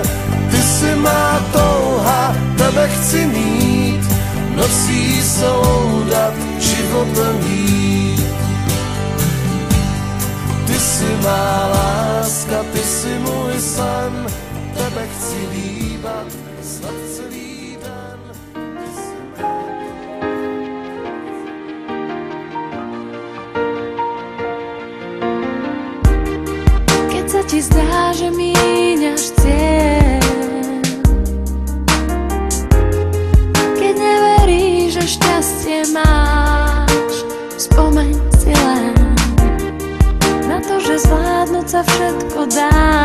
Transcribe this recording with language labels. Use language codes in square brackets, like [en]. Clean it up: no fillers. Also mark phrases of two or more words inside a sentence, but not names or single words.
[cs] Ty jsi má touha, tebe chci mít, nocí se loudat, životem jít. Ty jsi má láska, ty jsi můj sen, tebe chci líbat snad celý den. [sk] Keď sa ti zdá, že míňaš cieľ, keď neveríš, že šťastie máš, spomeň si len na to, že zvládnuť sa všetko dá.